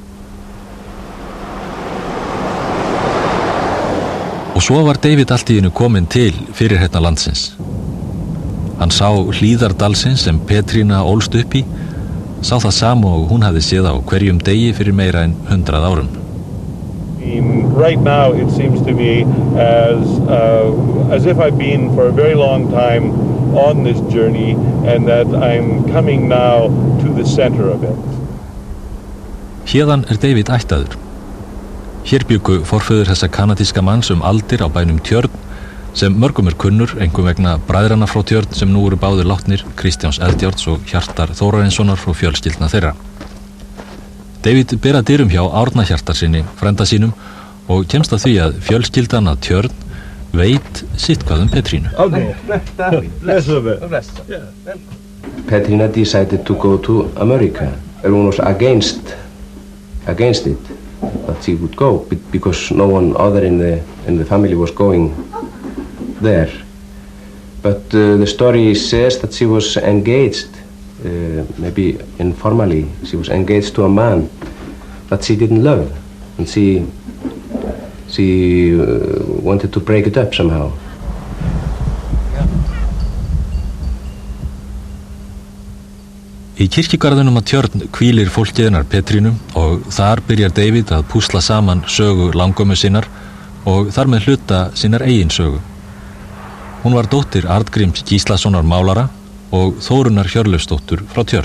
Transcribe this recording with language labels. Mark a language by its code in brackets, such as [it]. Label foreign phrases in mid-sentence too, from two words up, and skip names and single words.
[is] Og svo var David allt í einu kominn til fyrirheitna landsins. Hann sá hlíðar dalsins sem Petrína ólst upp í, sá það sama og hún hafði séð á hverjum degi fyrir meira en 100 árum. [en] Right now it seems to me as if I've been for a very long time on this journey and that I'm coming now to the center of it. [is] Héðan David ættaður. Hér bjuggu forfeður þessa kanadíska manns aldir á bænum Tjörn, sem mörgum kunnur, einkum vegna bræðrana frá Tjörn sem nú eru báðir látnir, Kristjáns Eldjárns og Hjartar Þórarinssonar frá fjölskyldna þeirra. David ber að dyrum hjá Árna Hjartarsyni, frænda sínum, og kemst að því að fjölskyldan að Tjörn veit sitt hvað Petrínu. [en] Petrína decided to go to America. Everyone was against it, that she would go because no one other in the family was going there. But the story says that she was engaged, maybe informally, she was engaged to a man that she didn't love, and she wanted to break it up somehow. [is] Í kirkjugarðinum að Tjörn hvílir fólkiðinnar Petrínu og þar byrjar David að púsla saman sögu langömmu sinnar og þar með hluta sinnar eigin sögu. Hún var dóttir Arngríms Gíslasonar málara og Þórunnar Hjörleifsdóttur frá Tjörn.